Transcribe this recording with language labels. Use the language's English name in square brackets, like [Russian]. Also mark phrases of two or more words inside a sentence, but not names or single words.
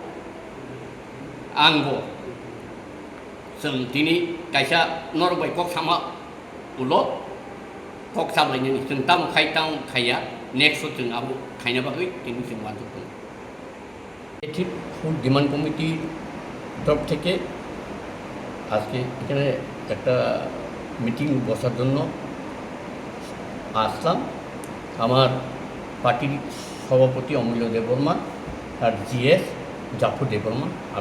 [Kok Borok] आंबो जों तिनि कायसा नरबाय कक सामा उलो कक साबलायनि जों ताम खाया नेक्स्ट जों आबो खायना बागै तिनि जों वानजों दं [English] Statehood Demand Committee [Kok Borok] তরফ [Bangla] থেকে আজকে এখানে একটা মিটিং বসার জন্য আসলাম আমার পার্টির সভাপতি অমূল্য দেব বর্মা আর জিএস জাফর দেব বর্মা আমি